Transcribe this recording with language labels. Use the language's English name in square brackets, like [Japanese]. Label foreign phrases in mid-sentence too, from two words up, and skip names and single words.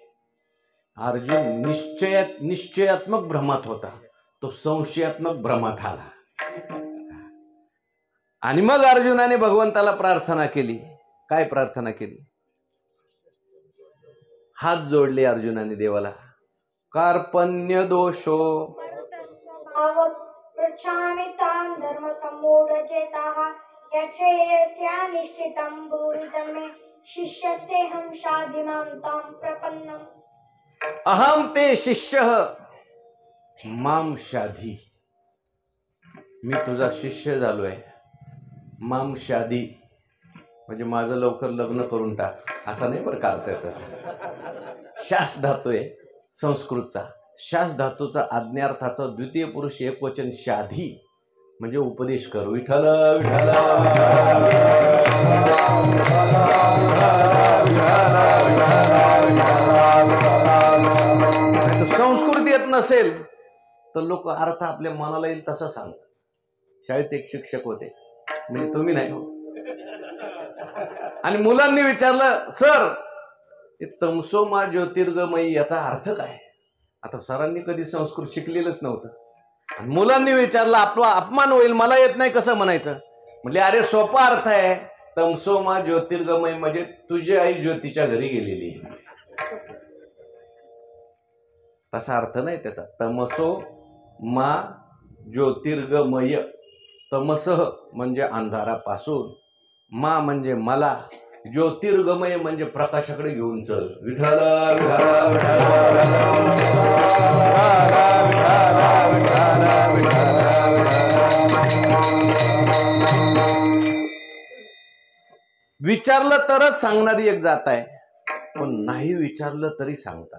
[Marathi] अर्जुन निश्चयात्मक भ्रमात होता, तो संशयात्मक भ्रमात आला. आणि मग अर्जुनाने भगवंताला प्रार्थना केली. काय प्रार्थना केली? हात जोडले अर्जुनाने देवाला. [Sanskrit] कार्पण्य दोषो पृच्छामि तां धर्मसम्मूढचेताः यच्छ्रेयस्या निश्चितं ब्रूहितं मे शिष्यस्तेऽहं शाधिमां तां प्रपन्नम्. अहम ते शिष्य माम शाधी. [Marathi] मी तुझा शिष्य झालोय. [Sanskrit] माम शाधी [Marathi] म्हणजे माझं लवकर लग्न करून टाक, असा नाही बरं करता येतं. शास धातू आहे संस्कृतचा. शास धातूचा आज्ञार्थाचा द्वितीय पुरुष एकवचन शाधी, म्हणजे उपदेश कर. विठ्ठल विठ्ठल संस्कृती येत नसेल तर लोक अर्थ आपल्या मनाला येईल तसं सांगतात. शाळेत एक शिक्षक होते, म्हणजे तुम्ही नाही हो, आणि मुलांनी विचारलं, सर [Sanskrit] तमसो मा ज्योतिर्गमयी [Marathi] याचा अर्थ काय? आता सरांनी कधी संस्कृत शिकलेलंच नव्हतं, आणि मुलांनी विचारलं, आपला अपमान होईल, मला येत नाही कसं म्हणायचं? म्हणजे अरे सोपा अर्थ आहे, [Sanskrit] तमसो मा ज्योतिर्गमय [Marathi] म्हणजे तुझी आई ज्योतीच्या घरी गेलेली आहे, तसा अर्थ नाही त्याचा. [Sanskrit] तमसो मा ज्योतिर्गमय, [Marathi] तमसह म्हणजे अंधारापासून, मा म्हणजे मला, ज्योतिर्गमय म्हणजे प्रकाशाकडे घेऊन चल. विठ्ठल विठ्ठल विचारलं तरच सांगणारी एक जात आहे, पण नाही विचारलं तरी सांगतात.